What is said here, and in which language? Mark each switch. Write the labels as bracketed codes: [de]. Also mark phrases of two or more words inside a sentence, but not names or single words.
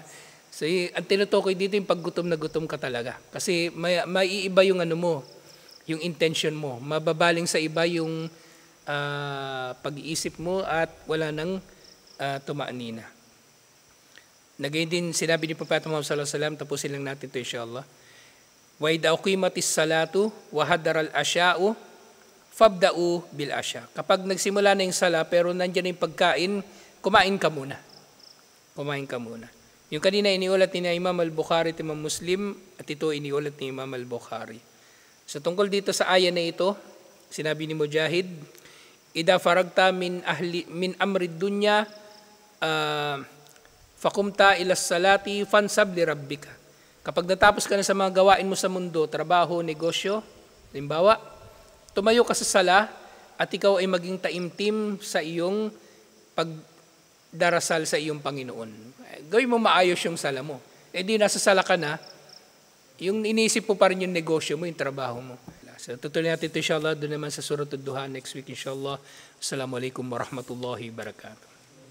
[tl] So, ang tinutukoy dito yung paggutom na gutom ka talaga. Kasi maiiba yung yung intention mo. Mababaling sa iba yung pag-iisip mo at wala nang tumaanina. Nagayon din sinabi ni Propeta Muhammad [ar] صلى الله عليه وسلم, [tl] tapusin lang natin ito inshallah. [ar] وإذا أقيمت الصلاة وحضر العشاء فابدؤوا بالعشاء. [tl] Kapag nagsimula na yung sala pero nandiyan na yung pagkain, kumain ka muna. Yung kanina iniulat ni Imam al-Bukhari at Imam Muslim at ito iniulat ni Imam al-Bukhari. So tungkol dito sa aya na ito, sinabi ni Mujahid, [ar] إذا فرغت من أمر الدنيا فقمت إلى الصلاة فانصب لربك. [tl] Kapag natapos ka na sa mga gawain mo sa mundo, trabaho, negosyo, halimbawa, tumayo ka sa sala at ikaw ay maging taimtim sa iyong pagdarasal sa iyong Panginoon. Gawin mo maayos yung sala mo. Di nasa sala ka na, yung iniisip mo pa rin yung negosyo mo, yung trabaho mo. So tutuloy natin ito inshallah doon naman sa Surah Ad-Duha [en] next week [tl] inshallah. [ar] السلام عليكم ورحمة الله وبركاته.